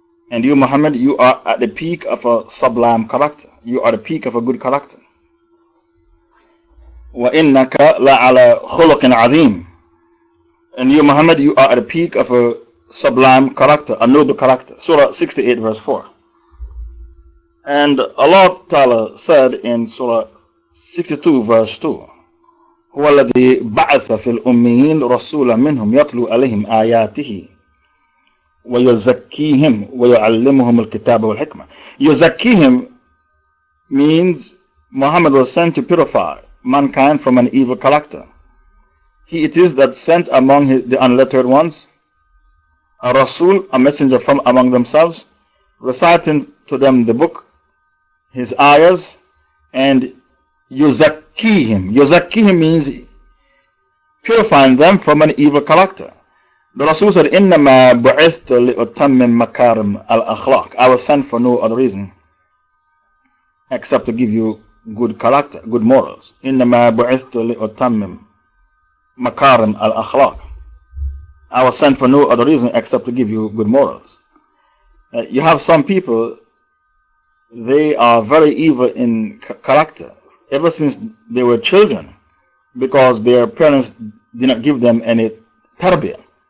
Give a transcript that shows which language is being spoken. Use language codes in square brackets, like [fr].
[en] And you, Muhammad, you are at the peak of a sublime character. You are the peak of a good character. [ar] وَإِنَّكَ لَعَلَى خُلُقٍ عَظِيمٍ. [en] And you, Muhammad, you are at the peak of a sublime character, a noble character. Surah 68, verse 4. And Allah Ta'ala said in Surah 62, verse 2, [ar] هو الذي بعث في الأميين رسولا منهم يتلو عليهم آياته ويزكيهم ويعلمهم الكتاب والحكمة. [en] يزكيهم means Muhammad was sent to purify mankind from an evil character. He it is that sent among the unlettered ones a Rasul, a messenger from among themselves, reciting to them the book, his ayahs, and yuzakkihim. Yuzakkihim means purifying them from an evil character. The Rasul said, [ar] إِنَّمَا بُعِثْتُ لِأُتَمِّمْ مَكَارِمْ الْأَخْلَاقِ. [en] I was sent for no other reason except to give you good character, good morals. [ar] إِنَّمَا بُعِثْتُ لِأُتَمِّمْ مَكَارِمْ الْأَخْلَاقِ. [en] I was sent for no other reason except to give you good morals. You have some people, they are very evil in character ever since they were children because their parents did not give them any tarbiyah.